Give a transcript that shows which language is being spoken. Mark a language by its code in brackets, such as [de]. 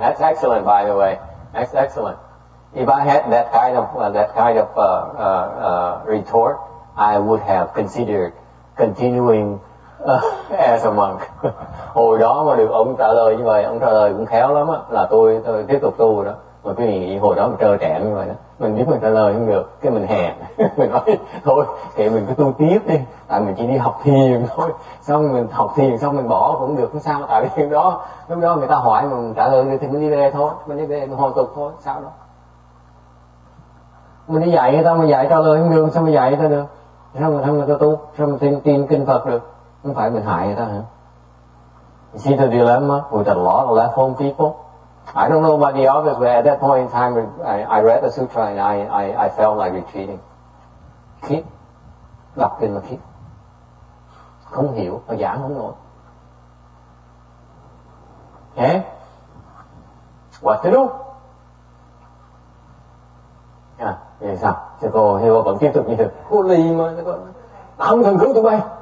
[en] That's excellent, by the way. That's excellent. If I had that kind of retort, I would have considered continuing as a monk. [vi] Hồi đó mà được ông trả lời như vậy, ông trả lời cũng khéo lắm á, là tôi tiếp tục tu đó. Mà quý vị nghĩ hồi đó mình trơ trẽn như vậy đó, mình biết mình trả lời không được, cái mình hèn, mình nói thôi thì mình cứ tu tiếp đi, tại mình chỉ đi học thiền thôi, xong mình học thiền xong mình bỏ cũng được, không sao, tại vì lúc đó người ta hỏi mình trả lời thì mình đi về thôi, mình đi về mình hồi tục thôi, sao đó. Mình đi dạy người ta mà dạy trả lời không được, sao mà dạy người ta được? Sao mà người ta tu, sao mà tin kinh Phật được? Không phải mình hại người ta hả? [en] You see the dilemma with a lot of left home people? I don't know about the others, but at that point in time, I read the sutra and I felt like retreating. [vi] Khiếp, đọc kinh mà khiếp, không hiểu và giảng không nổi. [en] Okay? What to do? [vi] Vậy sao? Thì cô vẫn tiếp tục như thế. Cô lì mà, không cần cứu tụi bay.